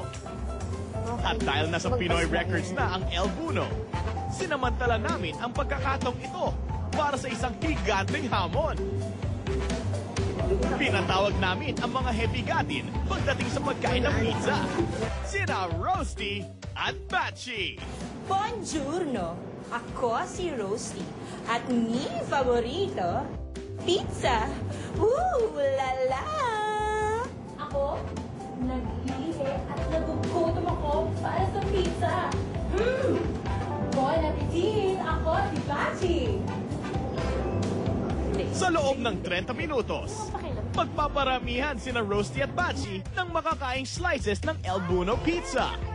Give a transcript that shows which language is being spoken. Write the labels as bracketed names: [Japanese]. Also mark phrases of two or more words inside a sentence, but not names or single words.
[Filipino] At dahil nasa Pinoy Records na ang El Buno, sinamantala namin ang pagkakataong ito para sa isang higanteng hamon. Pinatawag namin ang mga hebigatin pagdating sa pagkain ng pizza. Sina Roasty at Batchy. Buongiorno! Ako si Roasty at [Italian] mi favorito, [Filipino] pizza! Woo! Lala! Ako, nag-iihi at nagugutom ako para sa pizza. [French] Bon appetit! [Filipino] Ako si Bachi! Sa loob ng 30 minutos, magpaparamihan sina Roasty at Batchy ng makakaing slices ng El Buno Pizza.